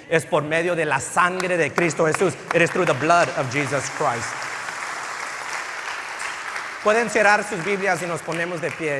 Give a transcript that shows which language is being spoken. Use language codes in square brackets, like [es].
[es] Es por medio de la sangre de Cristo Jesús. [en] It is through the blood of Jesus Christ. [es] Pueden cerrar sus Biblias y nos ponemos de pie.